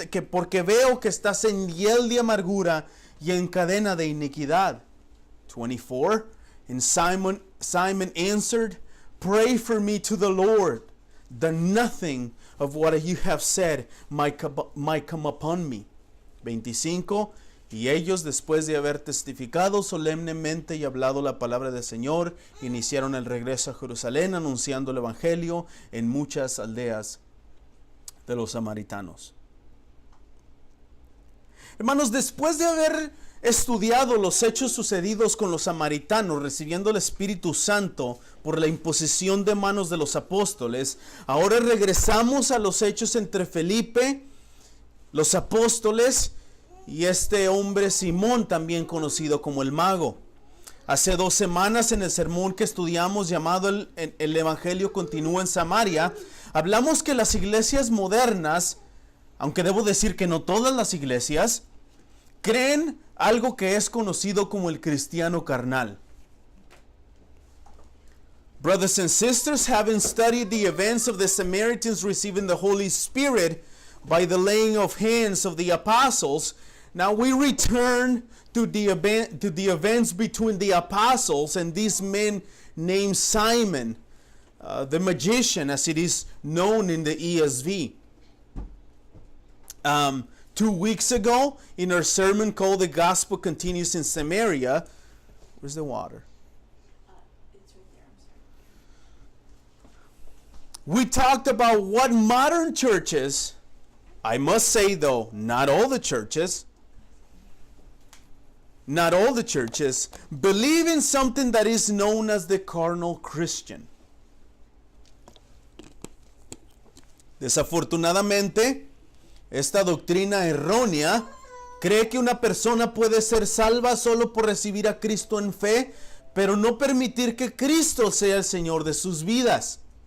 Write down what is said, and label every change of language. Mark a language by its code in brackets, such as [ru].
[es] Porque veo que estás en hiel de amargura y en cadena de iniquidad. [en] 24. And Simon answered, pray for me to the Lord, that nothing of what you have said might come upon me. 25. [es] Y ellos, después de haber testificado solemnemente y hablado la palabra del Señor, iniciaron el regreso a Jerusalén, anunciando el evangelio en muchas aldeas de los samaritanos. Hermanos, después de haber estudiado los hechos sucedidos con los samaritanos recibiendo el Espíritu Santo por la imposición de manos de los apóstoles, ahora regresamos a los hechos entre Felipe, los apóstoles y este hombre Simón, también conocido como el mago. Hace 2 semanas, en el sermón que estudiamos llamado el Evangelio continúa en Samaria, hablamos que las iglesias modernas, aunque debo decir que no todas las iglesias, creen algo que es conocido como el cristiano carnal. [en] Brothers and sisters, having studied the events of the Samaritans receiving the Holy Spirit by the laying of hands of the apostles, now we return to the events between the apostles and this man named Simon, the magician, as it is known in the ESV. 2 weeks ago, in our sermon called The Gospel Continues in Samaria, where's the water? It's right there, I'm sorry. We talked about what modern churches, I must say though, not all the churches, believe in something that is known as the carnal Christian. [es] Desafortunadamente, esta doctrina errónea cree que una persona puede ser salva solo por recibir a Cristo en fe, pero no permitir que Cristo sea el Señor de sus vidas.